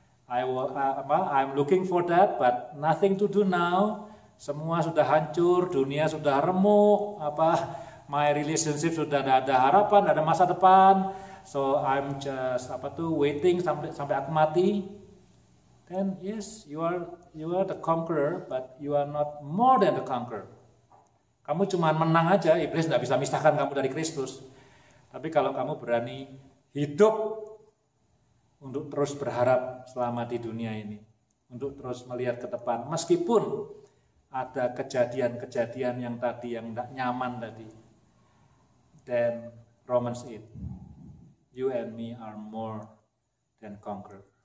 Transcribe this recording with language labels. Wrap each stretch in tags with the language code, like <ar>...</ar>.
<en>I'm looking for that, but nothing to do now.</en> <id>Semua sudah hancur, dunia sudah remuk,</id> <en>my relationship</en> <id>sudah tidak ada harapan, tidak ada masa depan.</id> <en>So I'm just waiting</en> <id>sampai aku mati.</id> <en>Then yes, you are the conqueror, but you are not more than the conqueror.</en> <id>Kamu cuma menang aja, iblis tidak bisa misahkan kamu dari Kristus. Tapi kalau kamu berani hidup untuk terus berharap selama di dunia ini, untuk terus melihat ke depan, meskipun ada kejadian-kejadian yang tadi yang tidak nyaman tadi,</id> <en>then Romans 8, you and me are more than conqueror.</en>